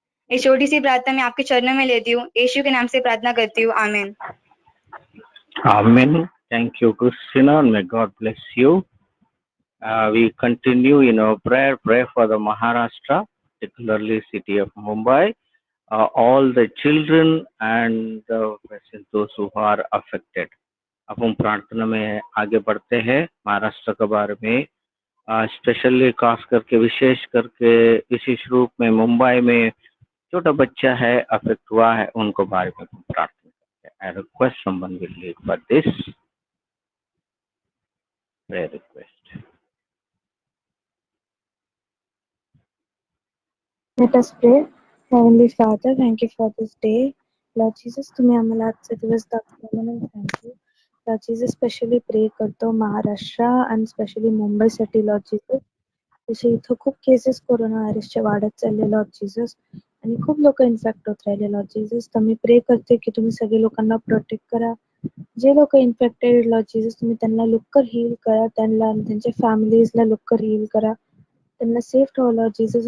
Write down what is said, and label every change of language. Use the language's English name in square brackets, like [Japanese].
[Hindi] एक छोटी सी प्रार्थना मैं आपके चरणों में लेती हूँ, यीशु के नाम से प्रार्थना करती हूँ, आमीन। [English] Amen. Thank you, Christina, and may God bless you. We continue in our prayer. Pray for the Maharashtra, particularly city of Mumbai, all the children and those who are affected. अब हम प्रार्थना में आगे बढ़ते हैं। महाराष्ट्र के बारे में स्पेशली खास करके, विशेष करके विशेष रूप में मुंबई में छोटा बच्चा है अफेक्ट हुआ है, उनको बारे में प्रार्थना करते हैं। I request someone will lead for this prayer request. Let us pray. Heavenly Father, thank you for this day. [Marathi] Lord Jesus, तुम्ही आम्हाला आजचा दिवस दाखवला म्हणून थँक्यू. Lord Jesus, स्पेशली प्रे करतो महाराष्ट्र आणि स्पेशली मुंबईसाठी लॉर्ड जीसस. जसे इथं खूप केसेस कोरोना व्हायरसच्या वाढत चालले लॉर्ड जीसस, आणि खूप लोक इन्फेक्ट होत राहिले लॉर्ड जीसस. तर मी प्रे करते की तुम्ही सगळे लोकांना प्रोटेक्ट करा. जे लोक इन्फेक्टेड लॉर्ड जीसस, तुम्ही त्यांना लवकर हील करा, त्यांना त्यांच्या फॅमिलीजला लवकर हील करा, त्यांना सेफ ठेवा लॉर्ड जीसस.